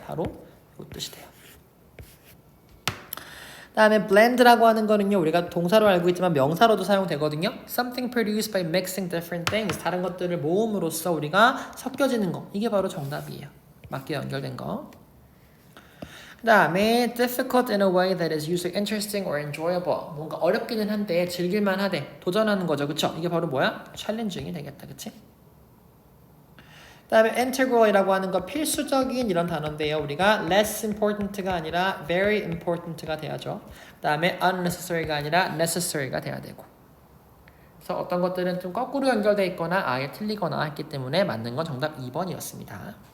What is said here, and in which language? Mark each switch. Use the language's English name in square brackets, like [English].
[Korean] 바로 요 뜻이 돼요. 다음에 blend라고 하는 거는요 우리가 동사로 알고 있지만 명사로도 사용되거든요. [English] Something produced by mixing different things. [Korean] 다른 것들을 모음으로써 우리가 섞여지는 거. 이게 바로 정답이에요. 맞게 연결된 거. 그 다음에 [English] difficult in a way that is usually interesting or enjoyable. [Korean] 뭔가 어렵기는 한데 즐길만 하대. 도전하는 거죠. 그쵸? 이게 바로 뭐야? challenging이 되겠다. 그치? 그 다음에 integral이라고 하는 거 필수적인 이런 단어인데요. 우리가 [English] less important [Korean] 가 아니라 [English] very important [Korean] 가 돼야죠. 그 다음에 unnecessary가 아니라 necessary가 돼야 되고. 그래서 어떤 것들은 좀 거꾸로 연결되어 있거나 아예 틀리거나 했기 때문에 맞는 건 정답 2번이었습니다.